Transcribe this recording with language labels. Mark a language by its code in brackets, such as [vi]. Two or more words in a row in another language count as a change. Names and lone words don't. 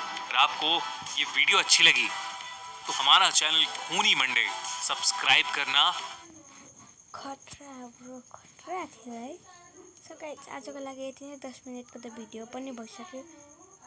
[hi] अगर आपको ये वीडियो अच्छी लगी तो हमारा चैनल खूनी मंडे सब्सक्राइब करना। [ne] खतरा ब्रो, खतरा थियो है। [en] so guys [ne] आजको लागि यति नै, 10 मिनेटको त भिडियो पनि भइसक्यो।